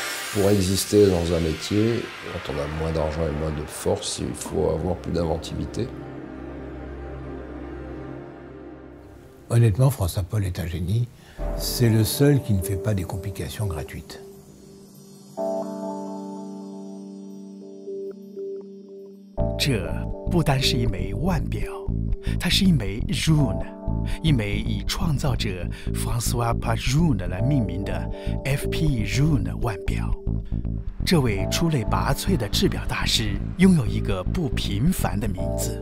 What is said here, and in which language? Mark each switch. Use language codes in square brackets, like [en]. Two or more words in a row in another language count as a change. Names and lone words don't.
[fr] Pour exister dans un métier, quand on a moins d'argent et moins de force, il faut avoir plus d'inventivité. Honnêtement, François Paul est un génie. C'est le seul qui ne fait pas des complications gratuites. [zh] Ce 不单是一枚腕表，它是一枚 rune， 一枚以创造者 François Paul Rune 来命名的 FP Rune 腕表。这位出类拔萃的制表大师拥有一个不平凡的名字。